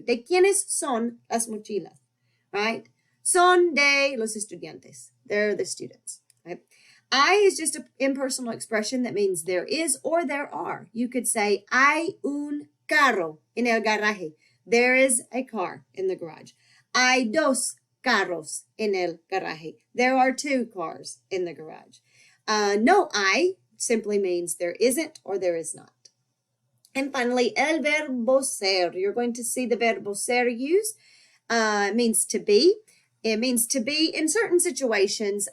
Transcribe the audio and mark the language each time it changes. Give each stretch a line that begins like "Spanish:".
Spanish: ¿De quiénes son las mochilas?
English: Right?
Spanish: Son de los estudiantes.
English: They're the students, right? I is just an impersonal expression that means there is or there are. You could say,
Spanish: hay un carro en el garaje.
English: There is a car in the garage.
Spanish: Hay dos carros en el garaje.
English: There are two cars in the garage. No hay simply means there isn't or there is not. And finally, el verbo ser. You're going to see the verbo ser used. It means to be. It means to be in certain situations.